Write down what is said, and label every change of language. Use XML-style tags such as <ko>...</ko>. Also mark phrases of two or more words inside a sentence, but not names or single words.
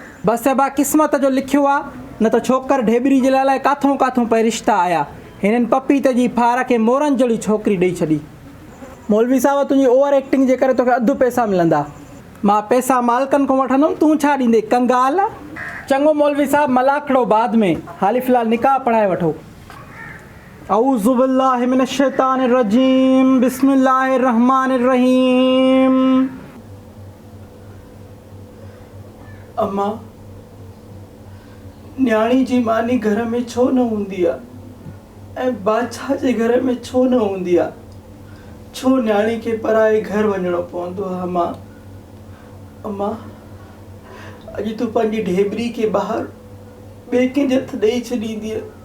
<sd>बसि अबा क़िस्मत जो लिखियो आहे न त छोकर ढेबरी जे लाइ काथों काथों पे रिश्ता आया। हिननि पपीते जी फार खे मोरनि जहिड़ी छोकिरी ॾेई छॾी। मौलवी साहब तुंहिंजी</sd> <en>over acting</en> <sd>जे करे तोखे अधु पैसा मिलंदा। मां पैसा मालिकनि खां वठंदुमि तूं छा ॾींदे कंगाल। चङो मौलवी साहब मलाखड़ो बाद में हाली फ़िलहाल निकाह पढ़ाए वठो।</sd> <ar>أعوذ بالله من الشيطان الرجيم بسم الله الرحمن الرحيم.</ar> <sd>अम्मा न्याणी जी मानी घर में छो न हूंदी आहे ऐं बादशाह जे घर में छो न हूंदी आहे? छो न्याणी खे पराए घर वञणो पवंदो आहे? अम्मा अॼु तूं पंहिंजी ढेबरी खे ॿाहिरि ॿिए कंहिंजे हथ ॾेई छॾींदीअ।</sd>